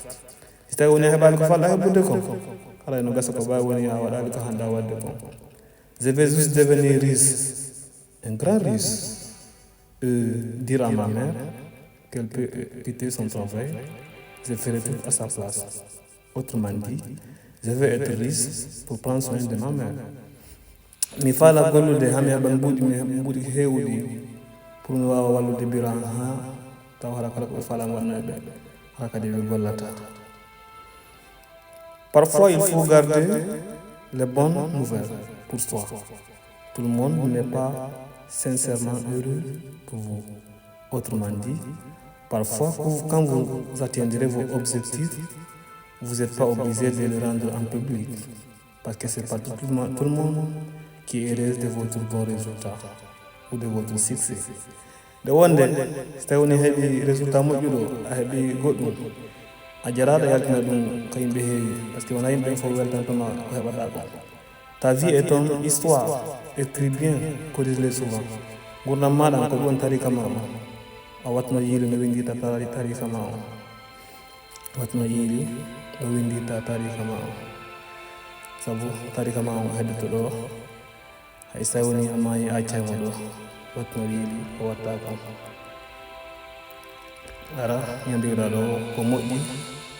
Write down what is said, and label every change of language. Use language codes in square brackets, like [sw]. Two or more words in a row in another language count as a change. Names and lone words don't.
[fr] Si tu as eu je vais juste devenir riche, un grand riche, dire à ma mère qu'elle peut quitter son travail, je ferai tout à sa place. Autrement dit, je vais être riche pour prendre soin de ma mère. [ff] Mi fala gollude hami heɓan mbuuɗi heewɗi pour mi wawa wallude biran ha taw haraka ko falam wannaɓe hara kadi ɓe gollata. [fr] Parfois il faut garder les bonnes nouvelles pour soi. Tout le monde n'est pas sincèrement heureux pour vous. Autrement dit, parfois quand vous atteindrez vos objectifs, vous n'êtes pas obligé de les rendre en public, parce que c'est pas tout le monde qui est heureux de votre bon résultat ou de votre succès. [ff] De wonde so tawi woni heeɓi résultat moƴƴuɗo a heeɓi goɗɗum a jaraɗo yaltina ɗum ko yimɓe heewi [fr] par ce que [ff] wona yimɓe fof weltantoma ko heɓata ko. [fr] Ta vie est ton histoire, écris bien, corrige-les souvent. [ff] Gurdam maɗa ko ɗum woni tarika ma o a watno yiili no windita tarika ma o watno yiili no windita tarika ma o sabu tarika ma o heddito ɗo hay so woni a maayi accaymo ɗo watno yiili o watta ko ara ñandiwɗa ɗo ko moƴƴi